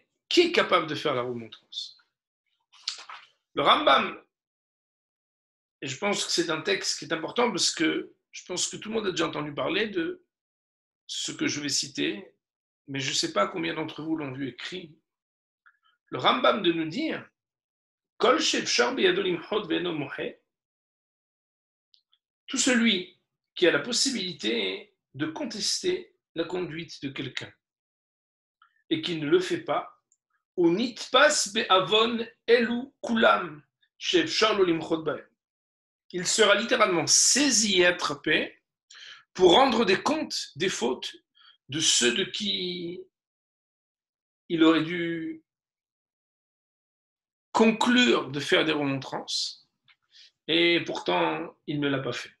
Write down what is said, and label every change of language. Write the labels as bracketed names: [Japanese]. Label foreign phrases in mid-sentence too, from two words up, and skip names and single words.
[French] Qui est capable de faire la remontrance? Le Rambam, et je pense que c'est un texte qui est important parce que je pense que tout le monde a déjà entendu parler de ce que je vais citer, mais je ne sais pas combien d'entre vous l'ont vu écrit. Le Rambam de nous dire [Hebrew] כל שאפשר בידו למחות ואינו מוחה, [French] tout celui qui a la possibilité de contester la conduite de quelqu'un et qui ne le fait pas, [Hebrew] הוא נתפס בעון אלו כולם שאפשר לו למחות בהם, [French] il sera littéralement saisi et attrapé pour rendre des comptes des fautes de ceux de qui il aurait dû conclure de faire des remontrances, et pourtant il ne l'a pas fait.